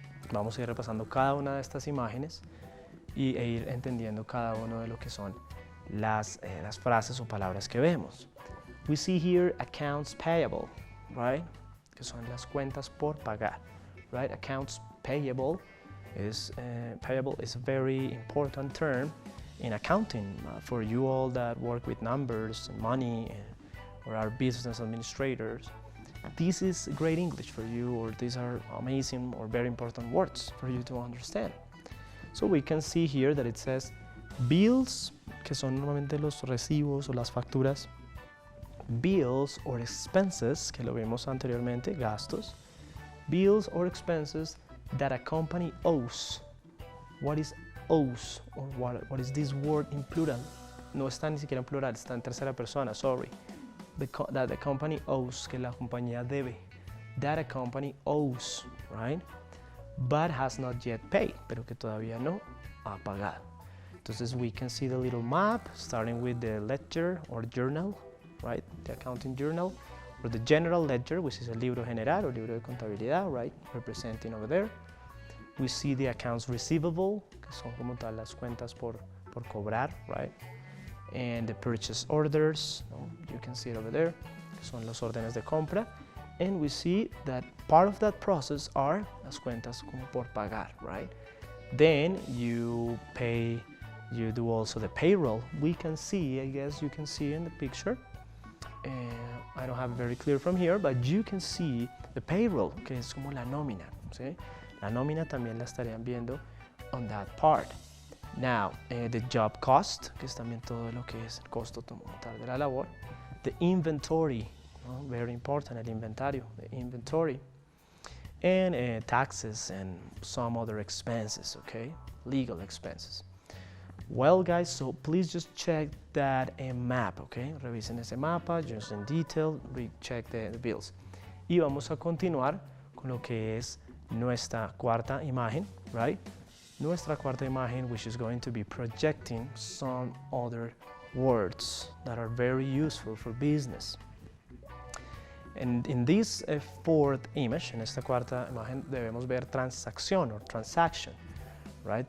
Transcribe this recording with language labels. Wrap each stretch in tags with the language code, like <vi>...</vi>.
<es>Vamos a ir repasando cada una de estas imágenes e ir entendiendo cada uno de lo que son las frases o palabras que vemos.</es> <en>We see here accounts payable, right?</en> <es>Que son las cuentas por pagar, right?</es> <en>Accounts payable is a very important term in accounting for you all that work with numbers and money or are business administrators. This is great English for you, or these are amazing or very important words for you to understand. So we can see here that it says bills,</en> <es>que son normalmente los recibos o las facturas.</es> <en>Bills or expenses,</en> <es>que lo vimos anteriormente, gastos.</es> <en>Bills or expenses that a company owes. What is owes, or what is this word in plural?</en> <es>No está ni siquiera en plural, está en tercera persona, sorry.</es> <en>That the company owes,</en> <es>que la compañía debe.</es> <en>That a company owes, right? But has not yet paid,</en> <es>pero que todavía no ha pagado.</es> <en>Entonces we can see the little map, starting with the ledger or journal, right? The accounting journal, or the general ledger, which is</en> <es>el libro general o libro de contabilidad,</es> <en>right? Representing over there. We see the accounts receivable,</en> <es>que son como tal las cuentas por cobrar,</es> <en>right? And the purchase orders, no? You can see it over there,</en> <es>que son los órdenes de compra.</es> <en>And we see that part of that process are</en> <es>las cuentas como por pagar,</es> <en>right? Then you do also the payroll. We can see, I guess you can see in the picture, I don't have it very clear from here, but you can see the payroll,</en> <es>que es como la nómina, ¿sí? La nómina también la estarían viendo</es> <en>on that part. Now, the job cost,</en> <es>que es también todo lo que es el costo total de la labor.</es> <en>The inventory, very important,</en> <es>el inventario,</es> <en>the inventory. And taxes and some other expenses, okay? Legal expenses. Well, guys, so please just check that map, okay?</en> <es>Revisen ese mapa,</es> <en>just in detail, check the bills.</en> <es>Y vamos a continuar con lo que es nuestra cuarta imagen, right? Nuestra cuarta imagen,</es> <en>which is going to be projecting some other words that are very useful for business. And in this fourth image,</en> <es>en esta cuarta imagen, debemos ver transacción</es> <en>or transaction, right?</en>